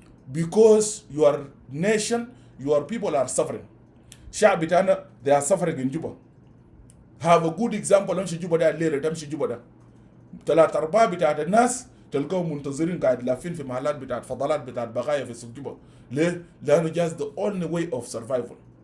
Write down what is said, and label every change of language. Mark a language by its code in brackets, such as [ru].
[en] because your nation your people are suffering. [ar] شعب بتاعنا [en] they are suffering in Juba. have a good example. [ar] امشي جوبا ده الليله تمشي جوبا ده 3/4 بتاعت الناس تلقاهم منتظرين قاعد لافين في محلات بتاعت فضلات بتاعت بقايا في سوق جوبا. ليه؟ لانه [en] just the only way of survival.